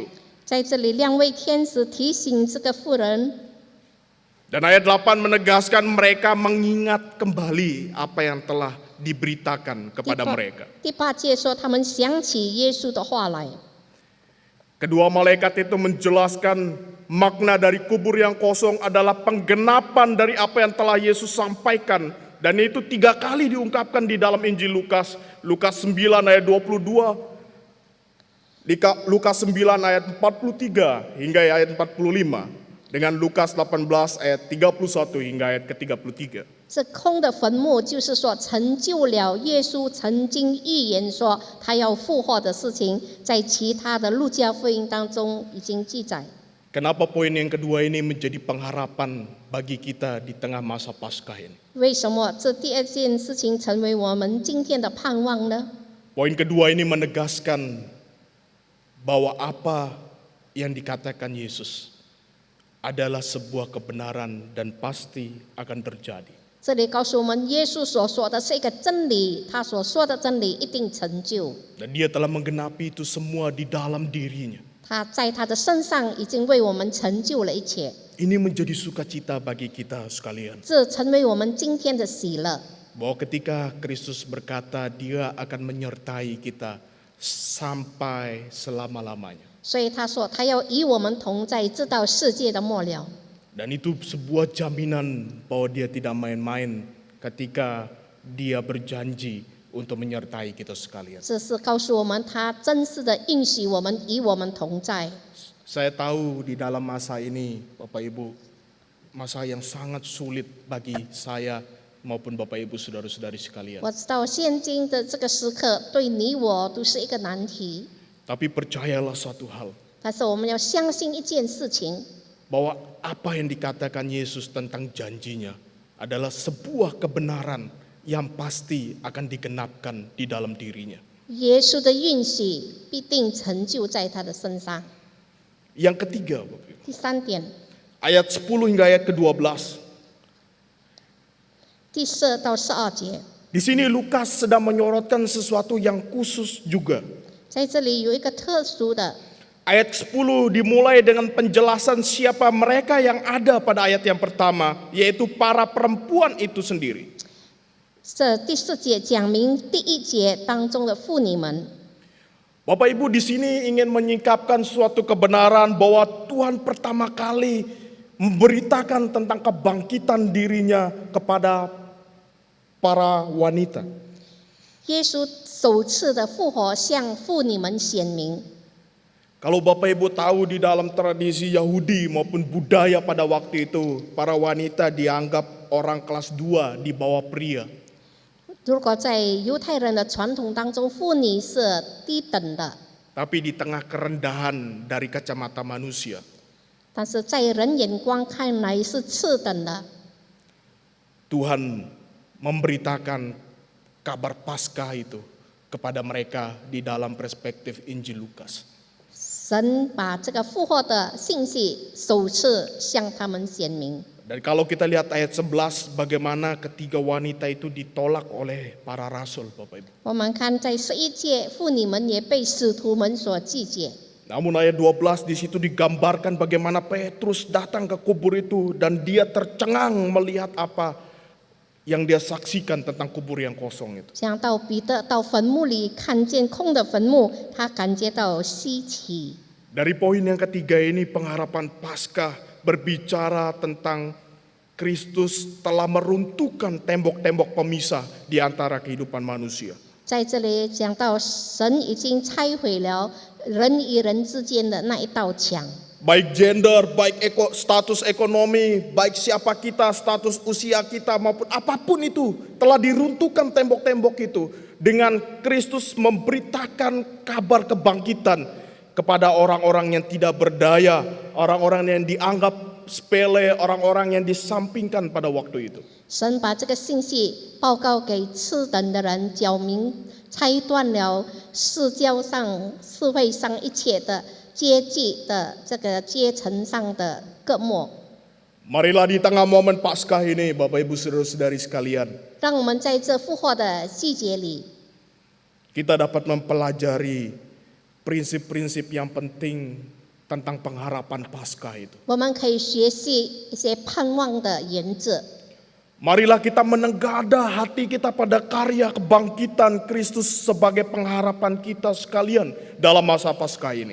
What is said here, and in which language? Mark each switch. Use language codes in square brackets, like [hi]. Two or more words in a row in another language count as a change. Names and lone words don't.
[zh] 在这里，两位天使提醒这个妇人， [id] Dan ayat 8 menegaskan mereka mengingat kembali apa yang telah diberitakan kepada mereka. [zh] 第8节说，他们想起耶稣的话来。 [id] Kedua malaikat itu menjelaskan makna dari kubur yang kosong adalah penggenapan dari apa yang telah Yesus sampaikan. Dan itu 3 kali diungkapkan di dalam Injil Lukas. Lukas 9 ayat 22, Lukas 9 ayat 43 hingga ayat 45. Dengan Lukas 18 ayat 31 hingga ayat ke-33. [zh] 这空的坟墓，就是说成就了耶稣曾经预言说他要复活的事情，在其他的路加福音当中已经记载。 [id] Kenapa poin yang kedua ini menjadi pengharapan bagi kita di tengah masa Paskah ini? [zh] 为什么这第二件事情成为我们今天的盼望呢？ [id] Poin kedua ini menegaskan bahwa apa yang dikatakan Yesus adalah sebuah kebenaran dan pasti akan terjadi. [zh] 这里告诉我们，耶稣所说的是一个真理，他所说的真理一定成就。 [id] Dan dia telah menggenapi itu semua di dalam dirinya. [zh] 他在他的身上已经为我们成就了一切， [id] Ini menjadi sukacita bagi kita sekalian. [zh] 这成为我们今天的喜乐。 [id] Bahwa ketika Kristus berkata dia akan menyertai kita sampai selama-lamanya. [zh] 所以他说，他要与我们同在，直到世界的末了。 [id] Dan itu sebuah jaminan bahwa dia tidak main-main ketika dia berjanji untuk menyertai kita sekalian. [zh] 这是告诉我们，他真实的应许我们，与我们同在。 [id] Saya tahu di dalam masa ini, Bapak Ibu, masa yang sangat sulit bagi saya maupun Bapak Ibu saudara-saudari sekalian. [zh] 我知道现今的这个时刻，对你我都是一个难题， [id] Tapi percayalah satu hal, [zh] 但是我们要相信一件事情， [id] bahwa apa yang dikatakan Yesus tentang janjinya adalah sebuah kebenaran yang pasti akan digenapkan di dalam dirinya. [zh] 耶稣的应许必定成就在他的身上。 [id] Yang ketiga, Bapak Ibu, [zh] 第三点， [id] ayat 10 hingga ayat ke-12. [zh] 第4到12节， [id] Di sini Lukas sedang menyorotkan sesuatu yang khusus juga. [zh] 在这里有一个特殊的。 [id] Ayat 10 dimulai dengan penjelasan siapa mereka yang ada pada ayat yang pertama, yaitu para perempuan itu sendiri. [zh] 这第4节讲明第1节当中的妇女们。 [id] Bapak Ibu di sini ingin menyingkapkan suatu kebenaran bahwa Tuhan pertama kali memberitakan tentang kebangkitan dirinya kepada para wanita. [zh] 耶稣首次的复活向妇女们显明。 [id] Kalau Bapak Ibu tahu di dalam tradisi Yahudi maupun budaya pada waktu itu, para wanita dianggap orang kelas 2 di bawah pria. [zh] 如果在犹太人的传统当中，妇女是低等的， [id] Tapi di tengah kerendahan dari kacamata manusia, [zh] 但是在人眼光看来是次等的。 [id] Tuhan memberitakan kabar Paskah itu kepada mereka di dalam perspektif Injil Lukas. [zh] 神把这个复活的信息首次向他们显明。 [id] Dan kalau kita lihat ayat 11, bagaimana ketiga wanita itu ditolak oleh para rasul, Bapak Ibu. [zh] 我们看在11节，妇女们也被使徒们所拒绝。 [id] Namun ayat 12 di situ digambarkan bagaimana Petrus datang ke kubur itu dan dia tercengang melihat apa yang dia saksikan tentang kubur yang kosong itu. [zh] 讲到彼得到坟墓里看见空的坟墓，他感觉到稀奇。 [id] Dari poin yang ketiga ini pengharapan Paskah berbicara tentang Kristus telah meruntuhkan tembok-tembok pemisah di antara kehidupan manusia. [zh] 在这里讲到，神已经拆毁了人与人之间的那一道墙。 [id] Baik gender, baik status ekonomi, baik siapa kita, status usia kita maupun apapun itu telah diruntuhkan tembok-tembok itu dengan Kristus memberitakan kabar kebangkitan kepada orang-orang yang tidak berdaya, orang-orang yang dianggap sepele, orang-orang yang disampingkan pada waktu itu. [zh] 神把这个信息报告给次等的人，讲明拆断了社会上一切的阶级的这个阶层上的隔膜。 [id] Marilah di tengah momen Paskah ini, Bapak Ibu Saudara-saudari sekalian, [zh] 让我们在这复活的季节里， [id] kita dapat mempelajari prinsip-prinsip yang penting tentang pengharapan Paskah itu. [zh] 我们可以学习一些盼望的原则。 [id] Marilah kita menengadah hati kita pada karya kebangkitan Kristus sebagai pengharapan kita sekalian dalam masa Paskah ini.